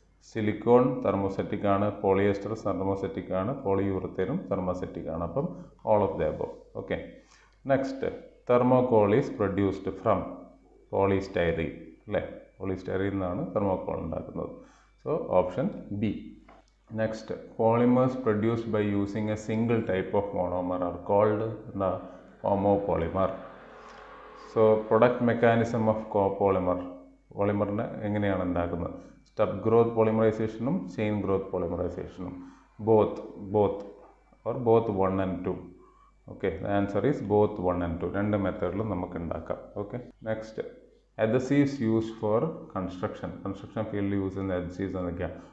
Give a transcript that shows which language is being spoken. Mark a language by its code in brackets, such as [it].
[ml] Silicone തെർമോസെറ്റിക് ആണ്, polyester തെർമോസെറ്റിക് ആണ്, പോളിയൂറത്തേനും തെർമോസെറ്റിക് ആണ്. [en] അപ്പം all of the above. Okay, next thermocol is produced from polystyrene അല്ലേ. [ml] പോളിസ്റ്റൈറീൻ എന്നാണ് തെർമോകോൾ ഉണ്ടാക്കുന്നത്. So option B. [en] Next, polymers produced by using a single type of monomer are called the homopolymer. So, product mechanism of copolymer. [ml] പോളിമറിനെ എങ്ങനെയാണ് ഉണ്ടാക്കുന്നത്? Step growth പോളിമറൈസേഷനും chain growth പോളിമറൈസേഷനും. [en] Both 1 and 2. Okay, the answer is both 1 and 2. [ml] രണ്ട് മെത്തേഡിലും നമുക്ക് ഉണ്ടാക്കാം. Okay, next [en] adhesives used for construction [ml] ഫീൽഡിൽ use ചെയ്യുന്ന adhesives എന്തൊക്കെയാണ്?